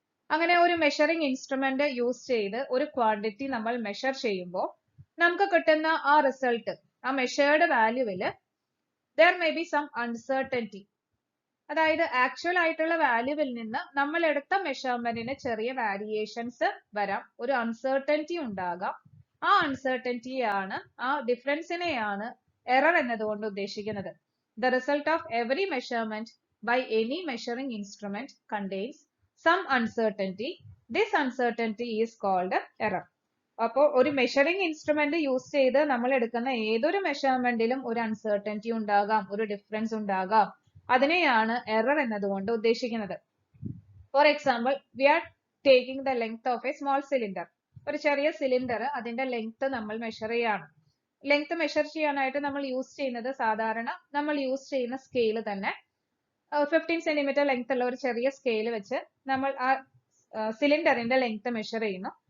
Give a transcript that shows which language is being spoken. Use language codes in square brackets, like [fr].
[ml] അങ്ങനെ ഒരു measuring instrument use ചെയ്ത് ഒരു ക്വാണ്ടിറ്റി നമ്മൾ മെഷർ ചെയ്യുമ്പോൾ നമുക്ക് കിട്ടുന്ന ആ റിസൾട്ട്, ആ measured വാല്യൂവില് [en] there may be some uncertainty. [ml] അതായത് ആക്ച്വൽ ആയിട്ടുള്ള വാല്യൂവിൽ നിന്ന് നമ്മൾ എടുത്ത മെഷർമെന്റിന് ചെറിയ വേരിയേഷൻസ് വരാം, ഒരു അൺസർട്ടനിറ്റി ഉണ്ടാകാം. ആ അൺസർട്ടനിറ്റിയാണ്, ആ ഡിഫറൻസിനെയാണ് എറർ എന്നതുകൊണ്ട് ഉദ്ദേശിക്കുന്നത്. [en] The result of every measurement by any measuring instrument contains some uncertainty. This uncertainty is called error. [ml] അപ്പോൾ ഒരു മെഷറിംഗ് ഇൻസ്ട്രുമെന്റ് യൂസ് ചെയ്ത് നമ്മൾ എടുക്കുന്ന ഏതൊരു മെഷർമെന്റിലും ഒരു അൺസർട്ടനിറ്റി ഉണ്ടാകാം, ഒരു ഡിഫറൻസ് ഉണ്ടാകാം. അതിനെയാണ് എറർ എന്നതുകൊണ്ട് ഉദ്ദേശിക്കുന്നത്. [en] For example, we are taking the length of a small cylinder. [ml] ഒരു ചെറിയ സിലിണ്ടർ, അതിന്റെ ലെങ്ത് നമ്മൾ മെഷർ ചെയ്യാണ്. ലെങ്ത് മെഷർ ചെയ്യാനായിട്ട് നമ്മൾ യൂസ് ചെയ്യുന്നത് സാധാരണ നമ്മൾ യൂസ് ചെയ്യുന്ന സ്കെയിൽ തന്നെ 15 സെന്റിമീറ്റർ ലെങ്ത് ഉള്ള ഒരു ചെറിയ സ്കെയിൽ വെച്ച് നമ്മൾ ആ സിലിണ്ടറിന്റെ ലെങ്ത് മെഷർ ചെയ്യുന്നു.